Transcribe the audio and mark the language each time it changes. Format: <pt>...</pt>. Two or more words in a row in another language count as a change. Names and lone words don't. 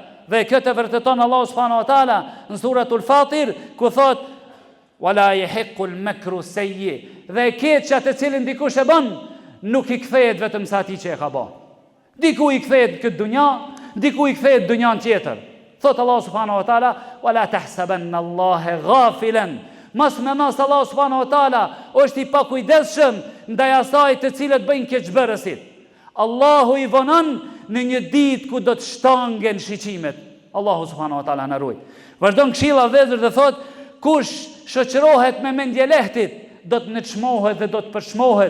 <sq>Dhe këtë vërteton Allahu</sq> <ar>سبحانه وتعالى</ar> <sq>në suratul Fatir, ku thot:</sq> <ar>ولا يحيق المكر السيء.</ar> <sq>Dhe e keqja të cilin dikush e bën, nuk i kthehet vetëm sa atij që e ka bërë. Diku i kthehet këtë dunja, diku i kthehet dunjan tjetër. Thot Allah</sq> <ar>سبحانه وتعالى, ولا تحسبن الله غافلا.</ar> <sq>Mos me mos Allah</sq> <ar>سبحانه وتعالى</ar> <sq>është i pakujdesshëm ndaj asaj të cilët bëjnë keqbërësit. Allahu i vonon në një ditë ku do të shtangen shiqimet. Allahu</sq> <ar>سبحانه وتعالى</ar> <sq>na ruaj. Vazhdon këshilla vëllezër dhe thot, kush shoqërohet me mendje lehtit, do të nëçmohet dhe do të përshmohet.</sq>